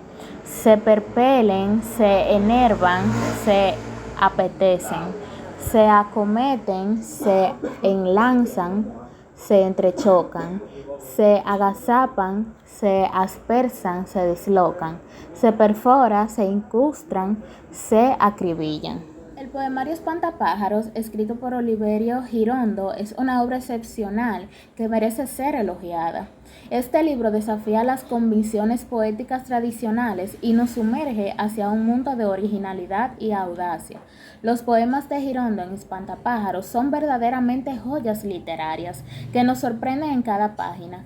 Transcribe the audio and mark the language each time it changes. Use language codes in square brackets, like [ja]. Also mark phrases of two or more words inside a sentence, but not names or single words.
[es] se perpelen, se enervan, se apetecen, se acometen, se enlazan, se entrechocan, se agazapan, se aspersan, se dislocan, se perforan, se incrustan, se acribillan. El poemario Espantapájaros, escrito por Oliverio Girondo, es una obra excepcional que merece ser elogiada. Este libro desafía las convicciones poéticas tradicionales y nos sumerge hacia un mundo de originalidad y audacia. Los poemas de Girondo en Espantapájaros son verdaderamente joyas literarias que nos sorprenden en cada página.